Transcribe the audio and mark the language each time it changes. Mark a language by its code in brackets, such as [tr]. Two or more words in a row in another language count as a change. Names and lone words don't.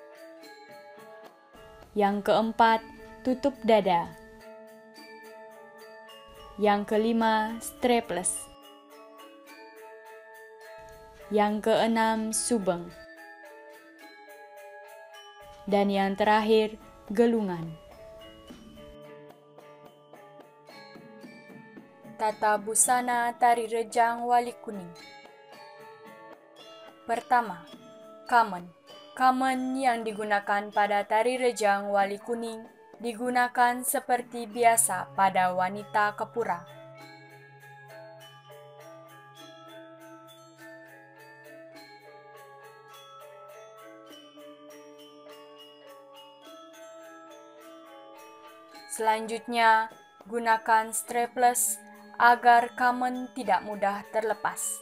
[id] Yang keempat, tutup dada. Yang kelima, strapless. Yang keenam, subeng. Dan yang terakhir, gelungan. Tata busana tari rejang wali kuning. Pertama, kamen. Kamen yang digunakan pada tari rejang wali kuning digunakan seperti biasa pada wanita kepura. Selanjutnya, gunakan strapless agar kamen tidak mudah terlepas.